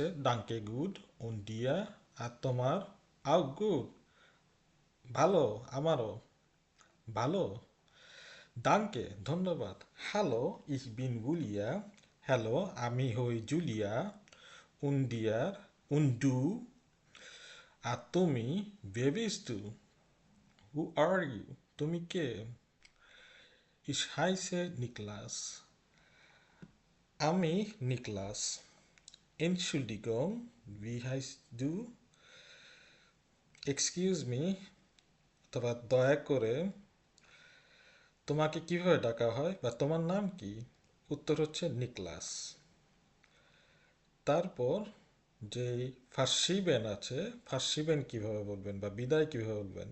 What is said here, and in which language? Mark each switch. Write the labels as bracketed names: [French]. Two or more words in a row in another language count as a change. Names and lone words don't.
[German] Danke gut, und dir, [Bangla] আর তোমার? [German] auch gut, [Bangla] ভালো, আমারও ভালো। দাঙ্কে, ধন্যবাদ। [German] Hallo, ich bin Julia, [Bangla] হ্যালো, আমি হই জুলিয়া। [German] und dir, und du, [Bangla] আর তুমি? বেবিস টু, [English] who are you, [Bangla] তুমি কে? [German] Ich heiße Niklas, [Bangla] আমি নিকলাস। [German] Entschuldigung, wie heißt du? [English] excuse me [Bangla] অথবা দয়া করে, তোমাকে কিভাবে ডাকা হয় বা তোমার নাম কি? উত্তর হচ্ছে নিকলাস। তারপর যেই ফার্সিবেন আছে, ফার্সিবেন কিভাবে বলবেন বা বিদায় কিভাবে বলবেন?